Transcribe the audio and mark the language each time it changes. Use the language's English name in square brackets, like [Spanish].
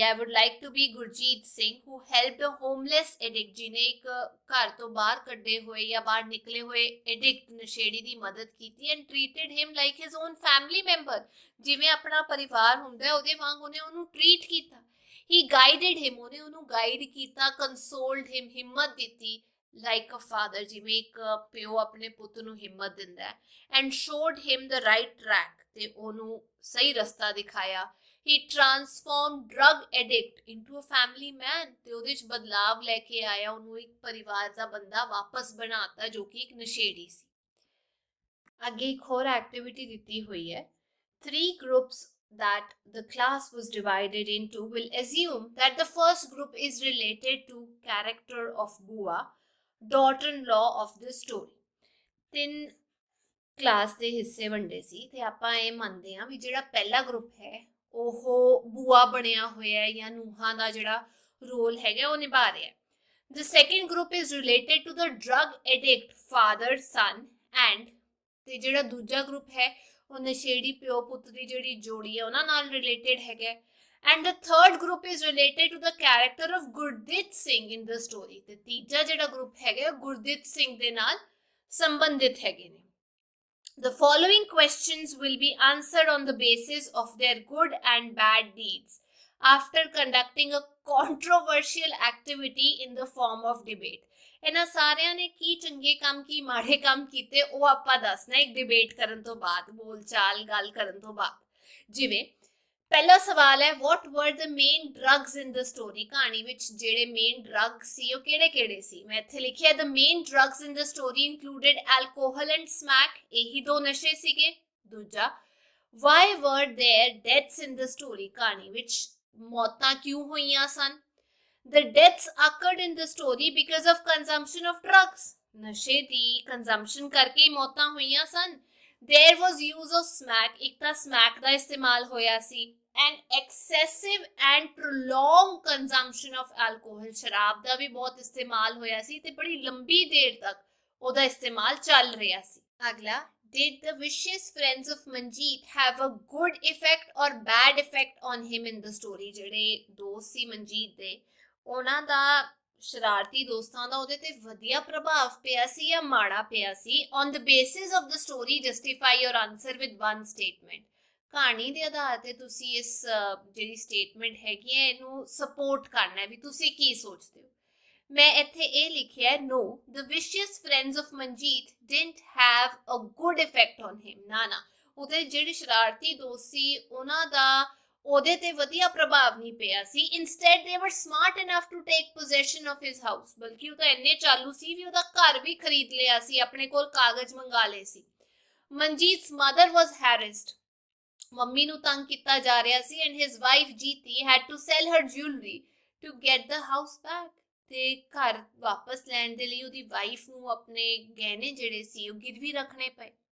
[English] I would like to be [Punjabi] Gurjeet Singh, [English] who helped a homeless addict, [Punjabi] ਜਿਹਨੇ ਇੱਕ ਘਰ ਤੋਂ ਬਾਹਰ ਕੱਢੇ ਹੋਏ ਜਾਂ ਬਾਹਰ ਨਿਕਲੇ ਹੋਏ ਐਡਿਕਟ ਨਸ਼ੇੜੀ ਦੀ ਮਦਦ ਕੀਤੀ. [English] and treated him like his own family member, [Punjabi] ਜਿਵੇਂ ਆਪਣਾ ਪਰਿਵਾਰ ਹੁੰਦਾ ਉਹਦੇ ਵਾਂਗ ਉਹਨੇ ਉਹਨੂੰ ਟ੍ਰੀਟ ਕੀਤਾ. [English] he guided him, [Punjabi] ਉਹਨੇ ਉਹਨੂੰ ਗਾਈਡ ਕੀਤਾ. [English] consoled him, [Punjabi] ਹਿੰਮਤ ਦਿੱਤੀ. [English] like a father, [Punjabi] ਜਿਵੇਂ ਇੱਕ ਪਿਓ ਆਪਣੇ ਪੁੱਤ ਨੂੰ ਹਿੰਮਤ ਦਿੰਦਾ ਹੈ. [English] and showed him the right track, [Punjabi] ਤੇ ਉਹਨੂੰ ਸਹੀ ਰਸਤਾ ਦਿਖਾਇਆ. [English] he transformed drug addict into a family man, [Punjabi] ਤੇ ਉਹਦੇ 'ਚ ਬਦਲਾਵ ਲੈ ਕੇ ਆਇਆ, ਉਹਨੂੰ ਇੱਕ ਪਰਿਵਾਰ ਦਾ ਬੰਦਾ ਵਾਪਸ ਬਣਾਤਾ ਜੋ ਕਿ ਇੱਕ ਨਸ਼ੇੜੀ ਸੀ. ਅੱਗੇ ਇੱਕ ਹੋਰ ਐਕਟੀਵਿਟੀ ਦਿੱਤੀ ਹੋਈ ਹੈ. [English] 3 groups that the class was divided into will assume that the first group is related to character of Bua, daughter-in-law of the story. [Punjabi] 3 class ਦੇ ਹਿੱਸੇ ਵੰਡੇ ਸੀ ਤੇ ਆਪਾਂ ਇਹ ਮੰਨਦੇ ਹਾਂ ਵੀ ਜਿਹੜਾ ਪਹਿਲਾ ਗਰੁੱਪ ਹੈ ਉਹ ਬੂਆ ਬਣਿਆ ਹੋਇਆ ਜਾਂ ਨੂੰਹਾਂ ਦਾ ਜਿਹੜਾ ਰੋਲ ਹੈਗਾ ਉਹ ਨਿਭਾ ਰਿਹਾ. [English] The second group is related to the drug addict father son and, [Punjabi] ਤੇ ਜਿਹੜਾ ਦੂਜਾ ਗਰੁੱਪ ਹੈ ਉਹ ਨਸ਼ੇੜੀ ਪਿਓ ਪੁੱਤ ਦੀ ਜਿਹੜੀ ਜੋੜੀ ਹੈ ਉਹਨਾਂ ਨਾਲ ਰਿਲੇਟਡ ਹੈਗਾ. [English] and the third group is related to the character of Gurdeep Singh in the story, [Punjabi] ਤੇ ਤੀਜਾ ਜਿਹੜਾ ਗਰੁੱਪ ਹੈਗਾ ਗੁਰਦੀਪ ਸਿੰਘ ਦੇ ਨਾਲ ਸੰਬੰਧਿਤ ਹੈਗੇ ਨੇ. [English] The following questions will be answered on the basis of their good and bad deeds after conducting a controversial activity in the form of debate. [Punjabi] ਇਹਨਾਂ ਸਾਰਿਆਂ ਨੇ ਕੀ ਚੰਗੇ ਕੰਮ ਕੀ ਮਾੜੇ ਕੰਮ ਕੀਤੇ ਉਹ ਆਪਾਂ ਦੱਸਣਾ ਇੱਕ ਡਿਬੇਟ ਕਰਨ ਤੋਂ ਬਾਅਦ, ਬੋਲਚਾਲ ਗੱਲ ਕਰਨ ਤੋਂ ਬਾਅਦ. ਜਿਵੇਂ ਪਹਿਲਾ ਸਵਾਲ ਹੈ [English] what were the main drugs in the story, [Punjabi] ਕਹਾਣੀ ਵਿੱਚ ਜਿਹੜੇ ਮੇਨ ਡਰੱਗ ਸੀ ਉਹ ਕਿਹੜੇ ਕਿਹੜੇ ਸੀ. ਮੈਂ ਇੱਥੇ ਲਿਖਿਆ [English] the main drugs in the story included alcohol and smack, [Punjabi] ਇਹੀ ਦੋ ਨਸ਼ੇ ਸੀਗੇ. ਦੂਜਾ [English] why were there deaths in the story, [Punjabi] ਕਹਾਣੀ ਵਿੱਚ ਮੌਤਾਂ ਕਿਉਂ ਹੋਈਆਂ ਸਨ. [English] the deaths occurred in the story because of consumption of drugs, [Punjabi] ਨਸ਼ੇ ਦੀ ਕੰਜ਼ੰਪਸ਼ਨ ਕਰਕੇ ਮੌਤਾਂ ਹੋਈਆਂ ਸਨ. [English] there was use of smack, [Punjabi] ਇੱਕ ਤਾਂ ਸਮੈਕ ਦਾ ਇਸਤੇਮਾਲ ਹੋਇਆ ਸੀ. [English] and excessive and prolonged consumption of alcohol, [Punjabi] ਸ਼ਰਾਬ ਦਾ ਵੀ ਬਹੁਤ ਇਸਤੇਮਾਲ ਹੋਇਆ ਸੀ ਤੇ ਬੜੀ ਲੰਬੀ ਦੇਰ ਤੱਕ ਉਹਦਾ ਇਸਤੇਮਾਲ ਚੱਲ ਰਿਹਾ ਸੀ. ਅਗਲਾ, [English] did the vicious friends of Manjeet have a good effect or bad effect on him in the story, [Punjabi] ਜਿਹੜੇ ਦੋਸਤ ਸੀ ਮਨਜੀਤ ਦੇ ਉਹਨਾਂ ਦਾ ਸ਼ਰਾਰਤੀ ਦੋਸਤਾਂ ਦਾ ਉਹਦੇ ਤੇ ਵਧੀਆ ਪ੍ਰਭਾਵ ਪਿਆ ਸੀ ਜਾਂ ਮਾੜਾ ਪਿਆ ਸੀ. [English] on the basis of the story justify your answer with one statement, [Punjabi] ਕਹਾਣੀ ਦੇ ਆਧਾਰ ਤੇ ਤੁਸੀਂ ਇਸ ਜਿਹੜੀ ਸਟੇਟਮੈਂਟ ਹੈਗੀ ਹੈ ਇਹਨੂੰ ਸਪੋਰਟ ਕਰਨਾ ਹੈ ਵੀ ਤੁਸੀਂ ਕੀ ਸੋਚਦੇ ਹੋ. ਮੈਂ ਇੱਥੇ ਇਹ ਲਿਖਿਆ [English] no, the vicious friends of Manjeet didn't have a good effect on him. [Punjabi] ਨਾ ਉਹਦੇ ਜਿਹੜੇ ਸ਼ਰਾਰਤੀ ਦੋਸਤ ਸੀ ਉਹਨਾਂ ਦਾ ਉਹਦੇ ਤੇ ਵਧੀਆ ਪ੍ਰਭਾਵ ਨਹੀਂ ਪਿਆ ਸੀ। [English] instead they were smart enough to take possession of his house, [Punjabi] ਬਲਕਿ ਉਹ ਤਾਂ ਇੰਨੇ ਚਾਲੂ ਸੀ ਵੀ ਉਹਦਾ ਘਰ ਵੀ ਖਰੀਦ ਲਿਆ ਸੀ, ਆਪਣੇ ਕੋਲ ਕਾਗਜ਼ ਮੰਗਾ ਲਏ ਸੀ। [English] Manjit's mother was harassed, [Punjabi] ਮੰਮੀ ਨੂੰ ਤੰਗ ਕੀਤਾ ਜਾ ਰਿਹਾ ਸੀ, [English] and his wife Jeeti had to sell her jewelry to get the house back, [Punjabi] ਤੇ ਘਰ ਵਾਪਸ ਲੈਣ ਦੇ ਲਈ ਉਹਦੀ ਵਾਈਫ ਨੂੰ ਆਪਣੇ ਗਹਿਣੇ ਜਿਹੜੇ ਸੀ ਉਹ ਗਿਰਵੀ ਰੱਖਣੇ ਪਏ।